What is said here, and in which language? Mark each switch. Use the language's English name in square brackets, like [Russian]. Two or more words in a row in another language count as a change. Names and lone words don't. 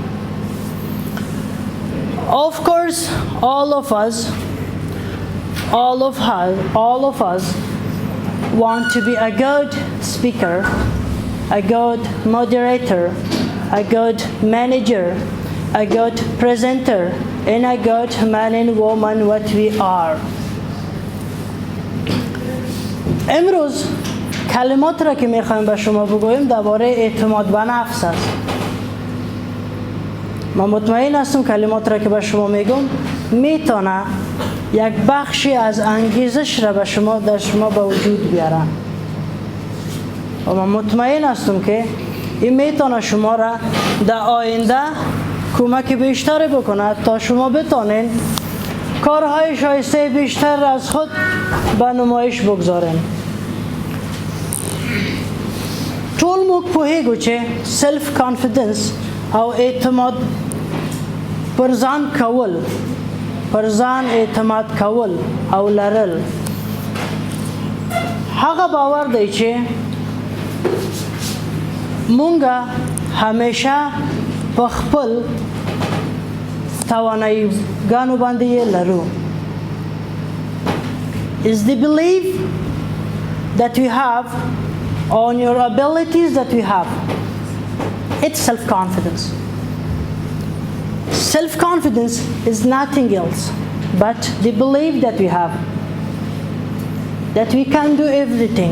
[English] Of course, all of us want to be a good speaker, a good moderator, a good manager, a good presenter, and a good man and woman what we are. [Persian] امروز کلمات را که میخوایم به شما بگویم درباره اعتماد به نفس است. من مطمئن هستم کلمات را که به شما میگم میتونه یک بخشی از انگیزش را در شما به وجود بیارن و من مطمئن هستم که این میتونه شما را در آینده کمک بیشتری بکنه تا شما بتونین کارهای شایسته بیشتر از خود به نمایش بگذاریم. [Pashto] ټول موږ پوهیږو چې [English] self confidence [Pashto] او اعتماد پر ځان اعتماد کول او لرل هغه باور دی چې مونږه همیشه په خپل تواناییګانو باندې یې لرو. [English] Is the belief that we have on your abilities that we have. It's self-confidence. Self-confidence is nothing else but the belief that we have, that we can do everything.